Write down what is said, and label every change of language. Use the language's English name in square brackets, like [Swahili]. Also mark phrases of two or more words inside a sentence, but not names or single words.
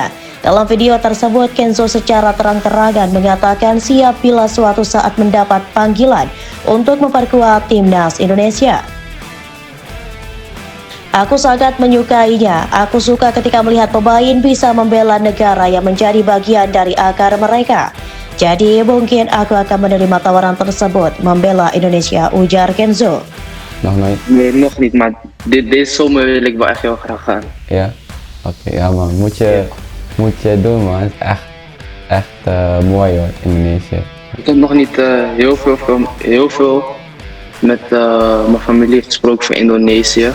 [Indonesian] Dalam video tersebut, Kenzo secara terang-terangan mengatakan siap bila suatu saat mendapat panggilan untuk memperkuat timnas Indonesia. Aku sangat menyukainya. Aku suka ketika melihat pemain bisa membela negara yang menjadi bagian dari akar mereka. Jadi mungkin aku akan menerima tawaran tersebut membela Indonesia, ujar Kenzo. [Dutch] Nog nooit? Nee, nog niet, maar deze zomer wil ik wel echt heel graag gaan. Ja? Oké, ja man, moet je doen man, het is echt mooi hoor, Indonesië. Ik heb nog niet heel veel met mijn familie gesproken van Indonesië.